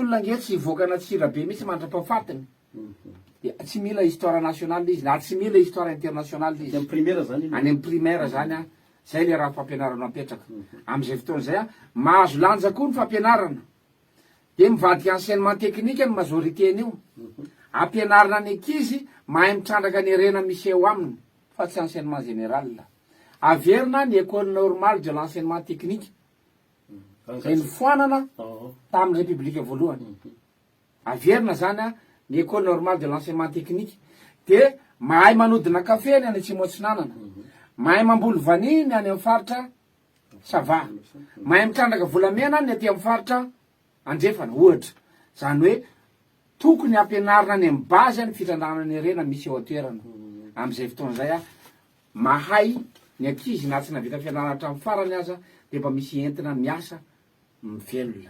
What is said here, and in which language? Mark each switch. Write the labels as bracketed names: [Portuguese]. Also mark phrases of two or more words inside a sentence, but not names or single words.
[Malagasy] olona nge tsy hivoaka anatsira be mihitsy mandra-pahafatiny dia tsy mila [French] histoire nationale [Malagasy] izy na tsy mila [French] histoire internationale [Malagasy] izy any amin'ny primaire zany zay le raha fampianarana apetraka amin'izay fotoan'izay mahazo lanja koa ny fampianarana dia mivadika [French] enseignement technique [Malagasy] ny majorité n'io ampianarana ny ankizy mahay mitrandraka ny herena misy eo aminy fa tsy [French] enseignement général [Malagasy] averina ny [French] école normale de l'enseignement technique [Malagasy] zay nifoanana tamin'ny république voalohany averina zany ny [French] école normale de l'enseignement technique [Malagasy] dia mahay manodina kafe ny any Atsimo-Atsinanana mahay mamboly vanille ny any amin'ny faritra Sava mahay mitrandraka volamena ny aty amin'ny faritra Andrefana ohatra zany hoe tokony ampianarina ny amin'ny base ny fitrandrana ny herena misy eo atoerana amin'izay fotoan'izay mahay ny ankizy na tsy navita fianarana hatramin'ny farany aza dia mba misy entina miasa mivelona